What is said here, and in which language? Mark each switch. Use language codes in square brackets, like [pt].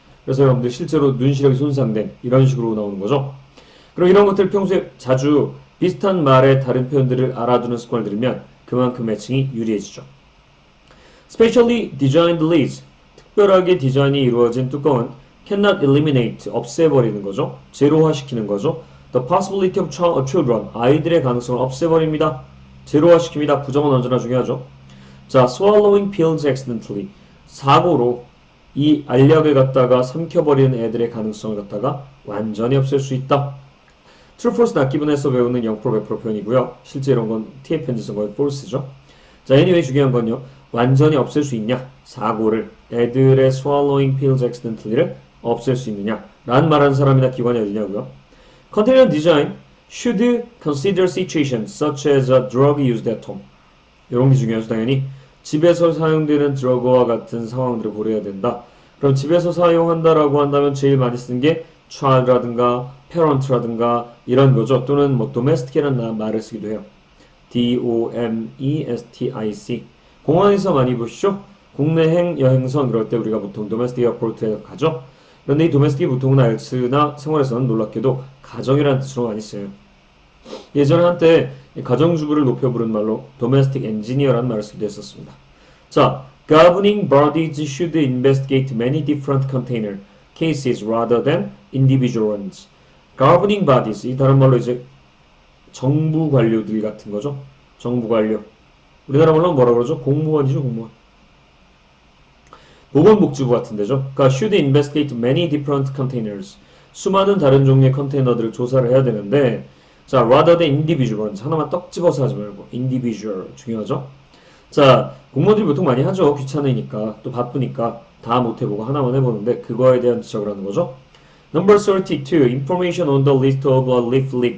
[ko] 그래서 여러분들 실제로 눈 시력이 손상된 이런 식으로 나오는 거죠. 그리고 이런 것들 평소에 자주 비슷한 말의 다른 표현들을 알아두는 습관을 들이면 그만큼 매칭이 유리해지죠. [en] Specially designed lids. [ko] 특별하게 디자인이 이루어진 뚜껑은 [en] cannot eliminate. [ko] 없애버리는 거죠. 제로화시키는 거죠. [en] The possibility of children. [ko] 아이들의 가능성을 없애버립니다. 제로화시킵니다. 부정은 언제나 중요하죠. [en] 자, swallowing pills accidentally. [ko] 사고로 이 알약을 갖다가 삼켜버리는 애들의 가능성을 갖다가 완전히 없앨 수 있다. True, false, not given에서 배우는 0% 100% 표현이고요. 실제 이런 건 TF 편지 쓴 거예요. false죠. 자, anyway 중요한 건요. 완전히 없앨 수 있냐? 사고를, 애들의 [en] swallowing pills accidentally [ko] 를 없앨 수 있느냐? 라는 말하는 사람이나 기관이 어디냐고요? [en] Container design should consider situations such as a drug used at home. [ko] 이런 게 중요하죠, 당연히. 집에서 사용되는 드러그와 같은 상황들을 고려해야 된다. 그럼 집에서 사용한다라고 한다면 제일 많이 쓰는 게 child라든가 parent라든가 이런 거죠. 또는 뭐 domestic이라는 말을 쓰기도 해요. D-O-M-E-S-T-I-C. 공항에서 많이 보시죠? 국내행 여행선 그럴 때 우리가 보통 domestic airport에 가죠. 그런데 이 domestic이 보통은 IELTS나 생활에서는 놀랍게도 가정이라는 뜻으로 많이 써요. 예전에 한때 가정주부를 높여 부른 말로 domestic engineer라는 말을 쓰기도 했었습니다. [en] 자, governing bodies should investigate many different container cases rather than individual ones. governing bodies, [ko] 이 다른 말로 이제 정부 관료들 같은 거죠. 정부 관료. 우리나라 말로 뭐라 그러죠? 공무원이죠, 공무원. 보건복지부 같은 데죠. 그러니까 [en] should investigate many different containers. [ko] 수많은 다른 종류의 컨테이너들을 조사를 해야 되는데 자, [en] rather than individual ones. [ko] 하나만 떡 집어서 하지 말고 individual 중요하죠. 자, 공무원들이 보통 많이 하죠. 귀찮으니까 또 바쁘니까 다 못해보고 하나만 해보는데 그거에 대한 지적을 하는 거죠. [en] Number 32. Information on the list of a leaflet.